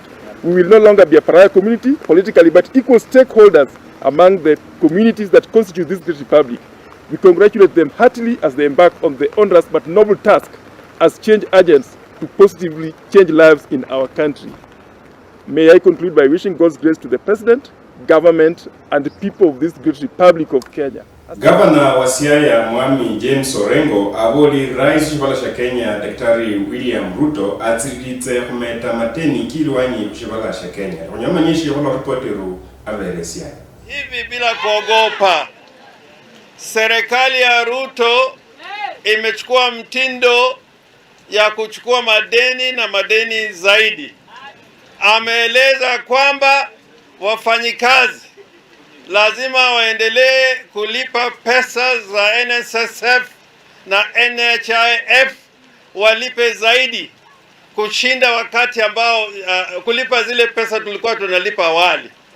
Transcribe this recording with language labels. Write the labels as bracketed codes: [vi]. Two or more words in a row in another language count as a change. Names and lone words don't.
[en] We will no longer be a pariah community politically, but equal stakeholders among the communities that constitute this great republic. We congratulate them heartily as they embark on the onerous but noble task as change agents to positively change lives in our country. May I conclude by wishing God's grace to the President, government, and the people of this great Republic of Kenya. [luy] Gavana wa Siaya Mwami James Orengo aboli rais shibala sha Kenya Daktari William Ruto atsiritse kumeta mateni kilwanyi shibala sha Kenya. Onyama nyishi hono reporteru avere Siaya. [sw] Hivi bila kuogopa, serikali ya Ruto imechukua mtindo ya kuchukua madeni na madeni zaidi. Ameeleza kwamba wafanyikazi lazima waendelee kulipa pesa za NSSF na NHIF, walipe zaidi kushinda wakati ambao kulipa zile pesa tulikuwa tunalipa awali.